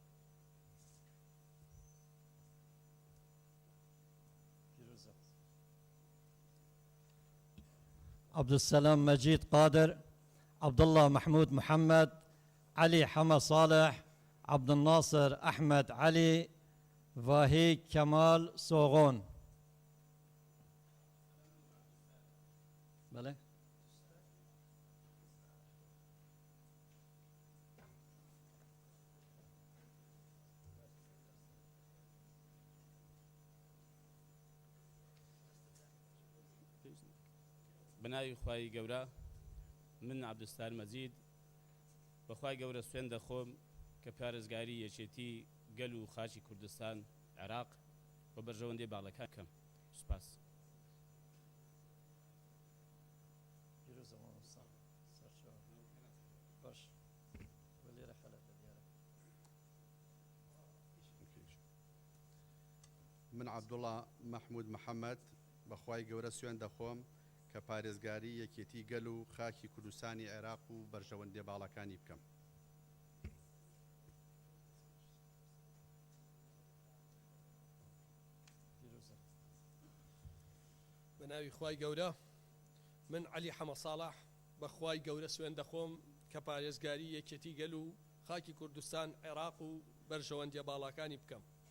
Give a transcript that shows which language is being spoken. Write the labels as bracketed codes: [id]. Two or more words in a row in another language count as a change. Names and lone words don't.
[ckb] عبدالسلام مجيد قادر، عبد الله محمود محمد، علي حما صالح، عبد الناصر أحمد علي، واهي كمال صوغون. بله بناوی خوای گەورە من عبدستار مەجید بەخوای گەورە سوێن دەخۆم کە پارێزگاری یەکێتی گەل و خاچی کوردستان عێراق بە بەرژەوەندی باڵەکان بکەم. سوپاس. من عبدالله محمود محمد بەخوای گەورە سوێن دەخۆم کە پارێزگاری یەکێتی گەل و خاکی کوردستانی عێراق و بەرژەوەندیە باڵەکانی بکەم. بەناوی خوای گەورە من علی حەمە ساڵح بەخوای گەورە سوێن دەخۆم کە پارێزگاری یەکێتی گەل و خاکی کوردستان عێراق و بەرژەوەندیە باڵەکانی بکەم.